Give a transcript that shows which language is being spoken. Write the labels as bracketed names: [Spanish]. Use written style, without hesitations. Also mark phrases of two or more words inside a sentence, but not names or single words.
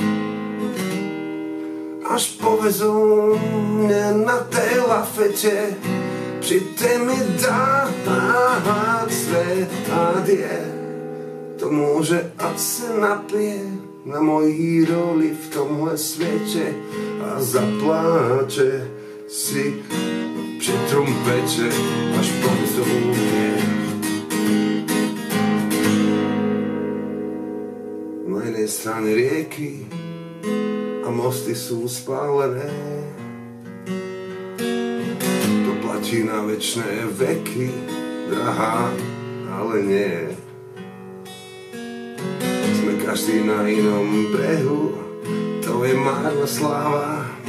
[Czech] Až povezou mě na té lafete, přijďte mi dát své adie tomu, že ať se napije na mojí roli v tomhle světě a zapláče si při trumpeče, až povezou mě. [Slovak] Na jednej strane rieky a mosty sú spálené, to platí na večné veky, drahá, ale nie. Sme každý na inom brehu, to je márna sláva.